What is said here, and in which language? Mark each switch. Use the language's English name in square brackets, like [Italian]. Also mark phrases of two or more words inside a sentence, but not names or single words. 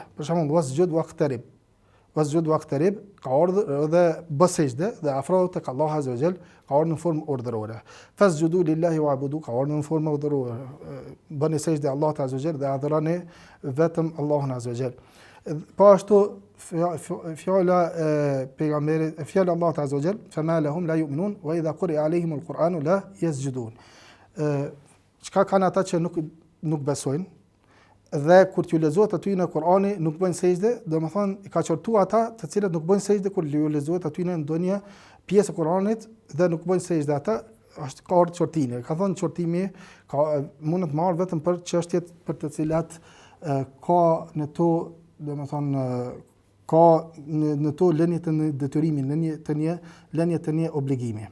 [Albanian] Për shembull, [Arabic] واسجد واقترب. واسجد واقترب [Albanian] ka urdhër dhe bëj sejdë dhe afrohu tek Allahu [Arabic] عز وجل, [Albanian] ka urdhër në formë urdhërore. [Arabic] فاسجدوا لله واعبدوا [Albanian] ka urdhër në formë urdhërore. Bëni sejdë Allahut [Arabic] عز وجل [Albanian] dhe adhuroni vetëm Allahun [Arabic] عز وجل. [Albanian] Po ashtu fjala pejgamberit, fjala Allahut [Arabic] عز وجل، فما لهم لا يؤمنون وإذا قرئ عليهم القرآن لا يسجدون. [Albanian] Çka kanë ata që nuk besojnë dhe kur t'ju lexohet aty në Kur'ani nuk bëjnë sejdë, domethënë i ka qortuar ata të cilët nuk bëjnë sejdë kur ju lexohet aty në ndonjë pjesë e Kur'anit dhe nuk bëjnë sejdë ata, është ka ardhur qortimi. Ka thënë qortimi mund të marrë vetëm për çështjet për të cilat ka në to, domethënë ka në to lënie të detyrimin, lënie të një obligimi.